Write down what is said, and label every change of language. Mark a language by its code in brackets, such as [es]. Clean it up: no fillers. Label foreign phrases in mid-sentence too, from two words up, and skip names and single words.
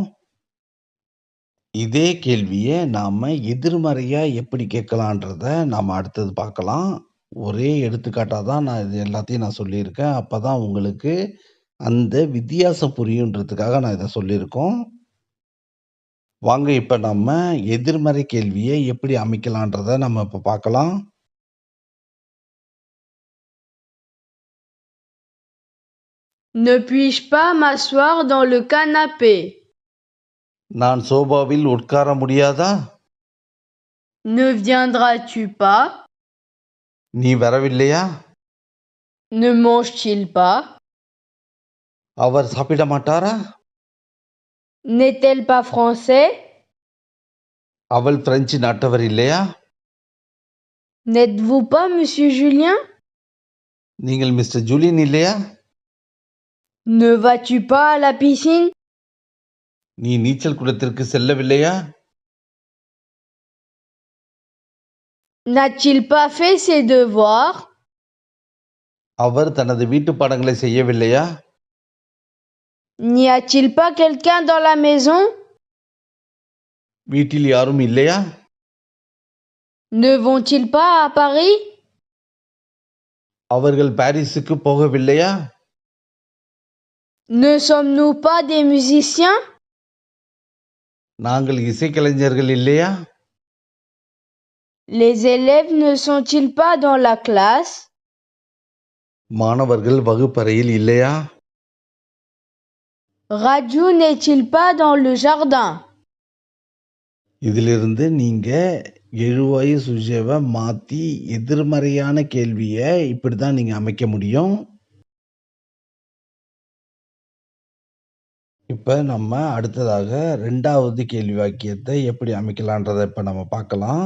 [ta] இதே கேள்விய நாம எதிர்மறையா எப்படி கேட்கலான்றத நாம அடுத்தது பார்க்கலாம். ஒரே எடுத்துக்காட்டா தான் நான் இது எல்லாத்தையும் நான் சொல்லியிருக்கேன். அப்பதான் உங்களுக்கு அந்த வித்தியாசம் புரியுன்றதுக்காக நான் இத சொல்லியிருக்கோம். வாங்க இப்ப நம்ம எதிர்மறை கேள்விய எப்படி அமைக்கலான்றத நம்ம இப்ப பார்க்கலாம். [fr] Ne puis-je pas m'asseoir dans le canapé? [ta] நான் சோபாவில் உட்கார முடியாதா? [fr] Ne viendras-tu pas? [ta] நீ வரவில்லையா? [fr] Ne mange-t-il pas? [ta] அவர் சாப்பிட மாட்டாரா? [fr] N'est-elle pas français? [ta] அவள் பிரெஞ்சு நாட்டவர் இல்லையா? [fr] N'êtes-vous pas monsieur Julien? [ta] நீங்கள் மிஸ்டர் ஜூலியன் இல்லையா? [fr] Ne vas-tu pas à la piscine? [ta] நீ நீச்சல் குளத்திற்கு செல்லவில்லையா? [fr] N'a-t-il pas fait ses devoirs? [ta] அவர் தனது வீட்டுப் பாடங்களை செய்யவில்லையா? [fr] N'y a-t-il pas quelqu'un dans la maison? [ta] வீட்டில் யாரும் இல்லையா? [fr] Ne vont-ils pas à Paris? [ta] அவர்கள் பாரிஸுக்கு போகவில்லையா? [fr] Ne sommes-nous pas des musiciens? [ta] நாங்கள் இசைக்கலைஞர்கள் இல்லையா? [fr] Les élèves ne sont-ils pas dans la classe? [ta] மாணவர்கள் வகுப்பறையில் இல்லையா? [fr] Raju n'est-il pas dans le jardin? [ta] இதிலிருந்து நீங்க எழுவாயு சுஜேவ மாத்தி எதிர்மறையான கேள்விய இப்படிதான் நீங்க அமைக்க முடியும். இப்ப நம்ம அடுத்ததாக 2வது கேள்வி வாக்கியத்தை எப்படி அமைக்கலான்றத இப்ப நம்ம பார்க்கலாம்.